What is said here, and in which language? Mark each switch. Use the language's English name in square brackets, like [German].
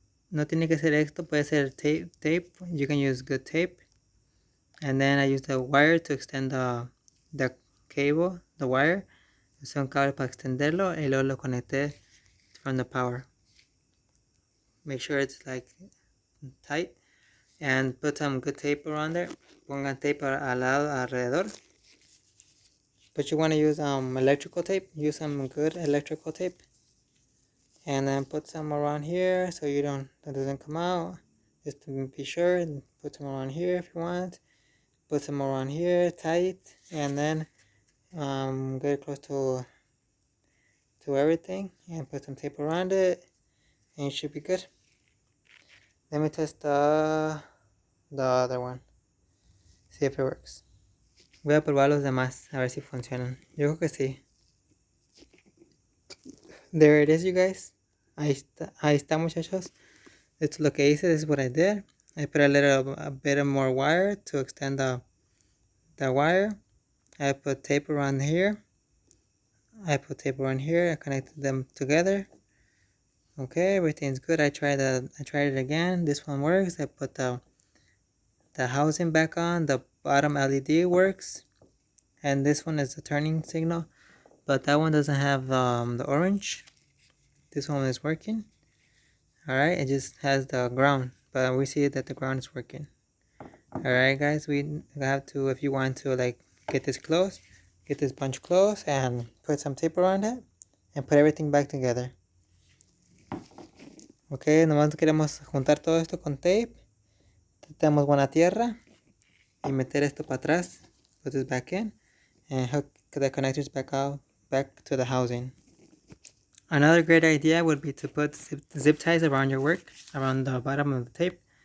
[Spanish] No tiene que ser esto, puede ser tape. [English] You can use good tape. And then I used the wire to extend the cable, the wire. [Spanish] Usé un cable para extenderlo y luego lo conecté [English] from the power. Make sure it's like tight and put some good tape around there. [Spanish] Pongan tape al lado, alrededor. [English] But you want to use electrical tape. Use some good electrical tape. And then put some around here so that doesn't come out. Just to be sure, put some around here if you want. Put some around here, tight, and then get close to everything, and put some tape around it, and it should be good. Let me test the other one. See if it works. [Spanish] Voy a probar los demás a ver si funcionan. Yo creo que sí. [English] There it is, you guys. [Spanish] Ahí está, muchachos. Esto es lo que hice. [English] This is what I did. I put a bit more wire to extend the wire. I put tape around here. I connected them together. Okay, everything's good. I tried it again. This one works. I put the housing back on. The bottom LED works, and this one is the turning signal, but that one doesn't have the orange. This one is working. Alright, it just has the ground, but we see that the ground is working. Alright guys, we have to, if you want to like get this bunch close and put some tape around it and put everything back together. [Spanish] Ok, nomás queremos juntar todo esto con tape. Tenemos buena tierra y meter esto para atrás. [English] Put this back in and hook the connectors back to the housing. Another great idea would be to put zip ties around your work, around the bottom of the tape.